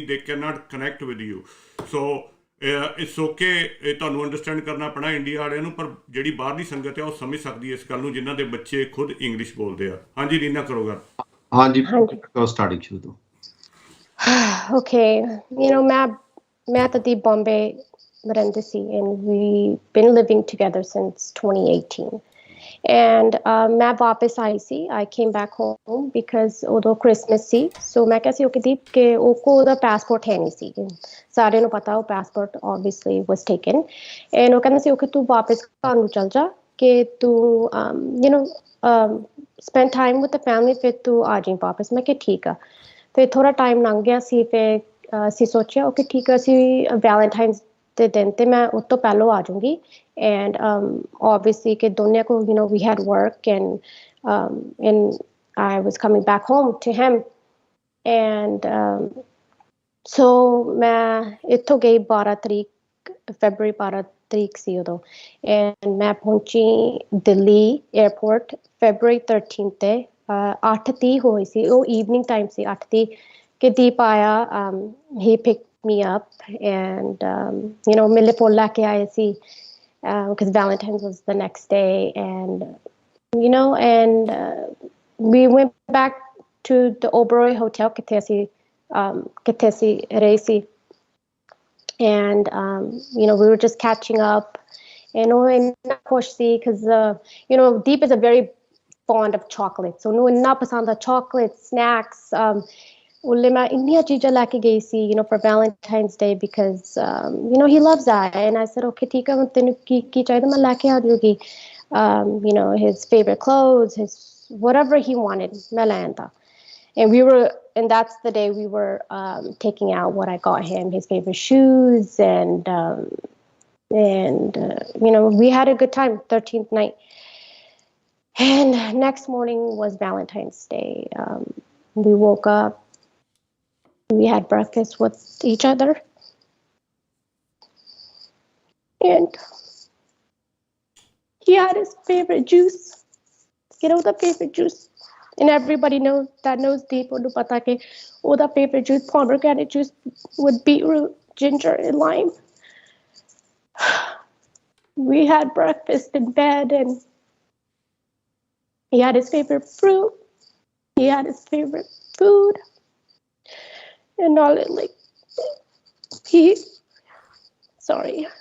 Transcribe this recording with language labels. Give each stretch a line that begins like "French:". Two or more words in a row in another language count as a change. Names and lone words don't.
English: They can not connect with you. so it's okay,
Punjabi: ਇਹ ਤੁਹਾਨੂੰ ਅੰਡਰਸਟੈਂਡ ਕਰਨਾ ਪੈਣਾ ਇੰਡੀਆ ਵਾਲਿਆਂ ਨੂੰ, ਪਰ ਜਿਹੜੀ ਬਾਹਰਲੀ ਸੰਗਤ ਆ ਉਹ ਸਮਝ ਸਕਦੀ ਹੈ ਇਸ ਗੱਲ ਨੂੰ ਜਿਨ੍ਹਾਂ ਦੇ ਬੱਚੇ ਖੁਦ ਇੰਗਲਿਸ਼ ਬੋਲਦੇ ਆ। ਹਾਂਜੀ ਰੀਨਾ, ਕਰੋ ਗੱਲ। ਹਾਂਜੀ, ਸਟਾਰਟਿੰਗ ਸ਼ੁਰੂ ਤੋਂ।
English: Okay,
Punjabi: ਮੈਂ ਤਾਂ ਦੀ Bombay ਰਹਿੰਦੀ ਸੀ
English: and we've been living together since 2018.
Punjabi: And ਮੈਂ ਵਾਪਸ ਆਈ ਸੀ,
English: I came back home because
Punjabi: ਉਦੋਂ Christmas ਸੀ। So ਮੈਂ ਕਿਹਾ ਸੀ ਉਹ ਦੀਪ ਕਿ ਉਹ ਕੋ ਉਹਦਾ passport ਹੈ ਨਹੀਂ ਸੀ। ਸਾਰਿਆਂ ਨੂੰ ਪਤਾ ਉਹ passport
English: obviously was taken.
Punjabi: And ਉਹ ਕਹਿੰਦਾ ਸੀ ਕਿ ਤੂੰ ਵਾਪਸ ਘਰ ਨੂੰ ਚਲ ਜਾ, ਕਿ ਤੂੰ
English: spend time with the family,
Punjabi: ਫਿਰ ਤੂੰ ਆ ਜਾਈਂ ਵਾਪਸ। ਮੈਂ ਕਿਹਾ ਠੀਕ ਆ। ਫਿਰ ਥੋੜਾ ਟਾਈਮ ਲੰਘ ਗਿਆ ਸੀ, ਫਿਰ ਅਸੀਂ ਸੋਚਿਆ ਓਕੇ ਠੀਕ ਆ, ਅਸੀਂ ਵੈਲੈਂਟਾਈਨਸ ਦੇ ਦਿਨ ਤੇ ਮੈਂ ਉਸ ਤੋਂ ਪਹਿਲਾਂ ਆ ਜਾਊਂਗੀ।
English: ਐਂਡ obviously
Punjabi: ਕਿ ਦੋਨੋਂ ਕੋ
English: we had work and I was coming back home to him and so
Punjabi: ਮੈਂ ਇੱਥੋਂ ਗਈ 12 ਤਰੀਕ ਫੈਬਰੂਰੀ 12 ਤਰੀਕ ਸੀ ਉਦੋਂ। ਐਂਡ ਮੈਂ ਪਹੁੰਚੀ ਦਿੱਲੀ 에ਅਰਪੋਰਟ ਫੈਬਰੂਰੀ 13 ਤੇ 8:30 ਹੋਈ ਸੀ, ਉਹ
English: evening time
Punjabi: ਸੀ। 8:30 ਕਿ ਦੀਪ ਆਇਆ,
English: he picked me up and
Punjabi: ਮੇਰੇ ਕੋਲ ਲੈ ਕੇ ਆਏ ਸੀ
English: because Valentine's was the next day and we went back to the Oberoi hotel
Punjabi: ਕਿੱਥੇ ਅਸੀਂ ਰਹੇ ਸੀ।
English: And we were just catching up and
Punjabi: ਖੁਸ਼ ਸੀ
English: because Deep is a very fond of chocolate, so
Punjabi: ਉਹਨੂੰ ਇੰਨਾ ਪਸੰਦ ਆ
English: chocolate, snacks.
Punjabi: ਉਹਲੇ ਮੈਂ ਇੰਨੀਆਂ ਚੀਜ਼ਾਂ ਲੈ ਕੇ ਗਈ ਸੀ
English: for Valentine's Day because he loves that and I said okay
Punjabi: ਠੀਕ ਆ, ਤੈਨੂੰ ਕੀ ਚਾਹੀਦਾ ਮੈਂ ਲੈ ਕੇ ਆ ਜਾਊਗੀ।
English: his favorite clothes, his whatever he wanted
Punjabi: ਮੈਂ ਲੈ ਆਂਦਾ।
English: and that's the day we were taking out what I got him, his favorite shoes and we had a good time 13th night. And next morning was Valentine's Day. We woke up, we had breakfast with each other and he had his favorite juice, the favorite juice. And everybody knows Deep
Punjabi: ਉਹਨੂੰ ਪਤਾ ਕਿ ਉਹਦਾ
English: favorite juice pomegranate juice with beetroot, ginger and lime. We had breakfast in bed and he had his favorite fruit, he had his favorite food and all it sorry.